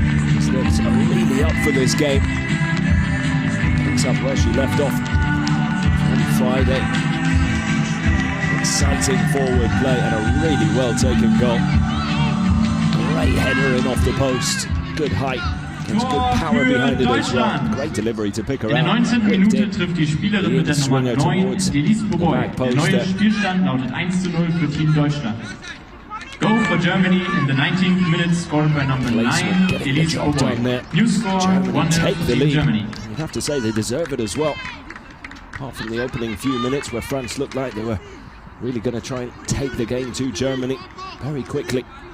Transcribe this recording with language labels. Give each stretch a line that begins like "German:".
English: She's looked really up for this game. Picks up where she left off on Friday. Exciting forward play and a really well taken goal. Great header in off the post, good height. There's good power behind it as well. Great delivery to pick her
German: In der
English: out.
German: 19. Minute trifft die Spielerin mit der Nummer 9, Delise Boboy. Der neue Spielstand lautet 1:0 für Team Deutschland.
English: Goal for Germany in the 19th minute, scored by number 9, Delise Boboy. New score, 1-0 for Team Germany. You have to say they deserve it as well. Apart from the opening few minutes where France looked like they were really going to try and take the game to Germany very quickly.